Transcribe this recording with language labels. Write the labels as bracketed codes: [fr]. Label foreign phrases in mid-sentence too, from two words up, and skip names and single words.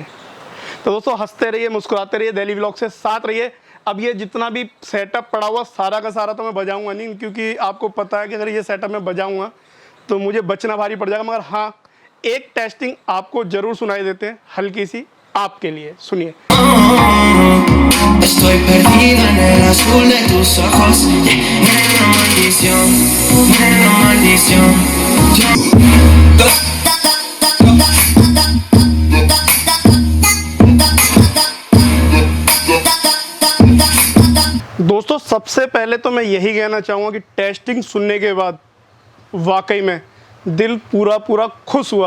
[hi] तो दोस्तों हंसते रहिए, मुस्कुराते रहिए, [en] daily vlog [hi] से साथ रहिए। अब ये जितना भी सेटअप पड़ा हुआ सारा का सारा तो मैं बजाऊंगा नहीं, क्योंकि आपको पता है कि अगर ये सेटअप मैं बजाऊंगा तो मुझे बचना भारी पड़ जाएगा। मगर हाँ, एक टेस्टिंग आपको जरूर सुनाई देते हैं, हल्की सी आपके लिए, सुनिए। [es] Estoy perdido en el azul de tus ojos. Nena maldición, nena maldición. [hi] दोस्तों सबसे पहले तो मैं यही कहना चाहूँगा कि टेस्टिंग सुनने के बाद वाकई में दिल पूरा पूरा खुश हुआ।